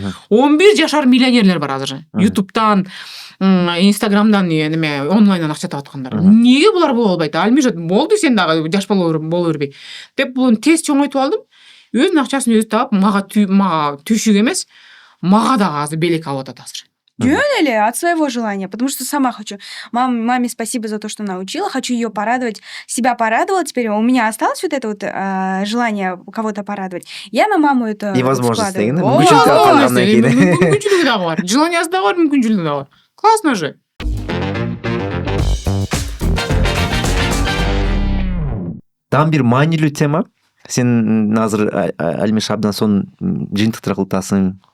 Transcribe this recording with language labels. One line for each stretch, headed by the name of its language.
Kyrgyz: 11 жашар миллионерлер бар азыр. YouTube'дан, Instagram'дан неме онлайндан акча таап аткандар. Эмнеге булар боло албайт? Альмиша, болду сен дагы жаш боло бербей. Деп бул тез чоңойтуп алдым. Өзүнүн акчасын өзү таап, мага түйшүк эмес, мага дагы азыр белек алып атат азыр. Жөн эле,
Russian: от своего желания, потому что сама хочу. Маме спасибо за то, что научила, хочу ее порадовать, себя порадовала. Теперь у меня осталось вот это вот желание кого-то порадовать. Я на маму это и возможность складываю.
Kyrgyz: Мүмкүнчүлүгү дагы бар. Желаниясы дагы бар, мүмкүнчүлүгү дагы бар.
Russian: Классно же.
Kyrgyz: Там бир маанилүү тема. Сен азыр Альмиш абдан сонун жыйынтыктар кылтасың.